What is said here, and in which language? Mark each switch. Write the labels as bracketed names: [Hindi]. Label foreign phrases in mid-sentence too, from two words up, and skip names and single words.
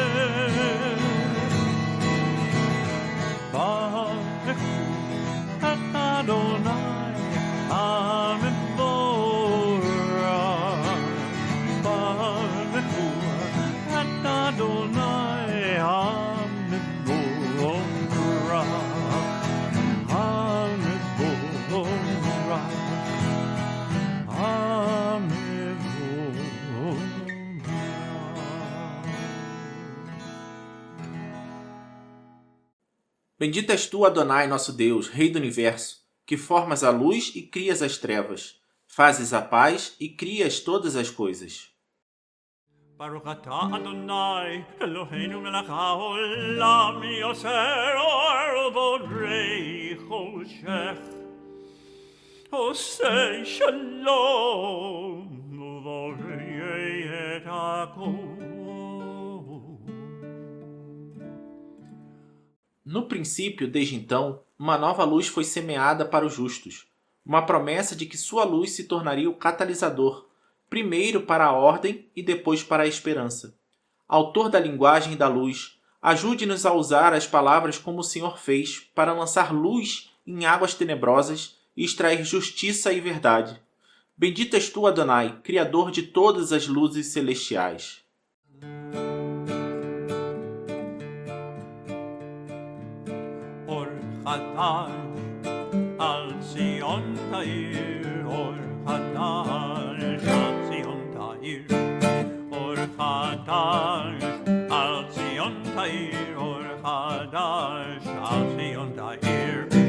[Hebrew] ברכו את אדוני המבורך. ברכו את אדוני המבורך. המבורך. [Portuguese] Bendito és tu, Adonai, nosso Deus, Rei do Universo, que formas a luz e crias as trevas, fazes a paz e crias todas as coisas. [Hebrew] ברוך אתה אדוני אלוהינו מלך העולם יוצר אור ובורא חושך עושה שלום ובורא את הכל. [Portuguese] No princípio, desde então, uma nova luz foi semeada para os justos, uma promessa de que sua luz se tornaria o catalisador, primeiro para a ordem e depois para a esperança. Autor da linguagem e da luz, ajude-nos a usar as palavras como o Senhor fez para lançar luz em águas tenebrosas e extrair justiça e verdade. Bendito és tu, Adonai, Criador de todas as luzes celestiais. [Hebrew] אור חדש על ציון תאיר, אור חדש על ציון תאיר, אור חדש על ציון תאיר, אור חדש על ציון תאיר.